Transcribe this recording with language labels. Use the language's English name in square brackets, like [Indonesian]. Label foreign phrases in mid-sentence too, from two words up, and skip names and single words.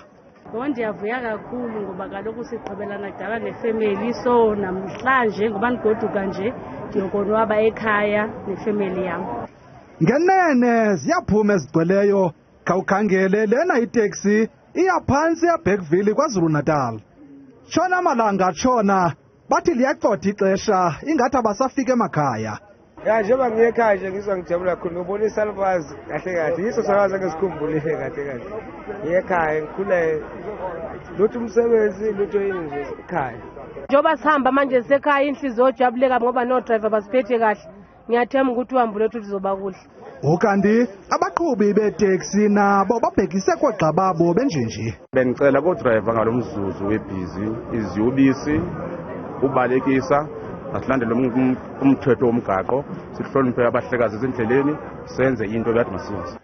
[Xhosa] Ndiyavuya kakhulu ngoba kaloku siqhubelana kudala nefemeli, so namhlanje ngoba ndigoduka nje ndiyokonwaba ekhaya nefemeli yam. Ngenene ziyaphuma ezigcweleyo, khawukhangele lena iteksi iyaphantsi eBergville KwaZulu-Natal. Tshona malanga tshona bathi liyaqotha ixesha ingathi abasafika emakhaya. [Zulu] Ya njengoba ngiye ekhaya nje ngizwa ngijabula kakhulu ngibona isalukwazi kahle kahle yiso salukwazi engisikhumbulile kahle kahle. Ngiye ekhaya ngikhule lutho umsebenzi lutho yini nje ekhaya. Njoba sihamba manje sekhaya inhliziyo ojabuleka ngoba no driver basiphethe kahle. Ngiyathemba ukuthi uhambo lethu lizoba kuhle. [Xhosa] Ukanti abaqhubi beeteksi nabo babhekise koogxa babo benjenje. [Zulu] Bengicela kodriver ngalomzuzu webhizi iziyobisi ubalekisa asilandele umthetho womgaqo sihloniphe abahlekazi ezindleleni senze into ekade masiyenze.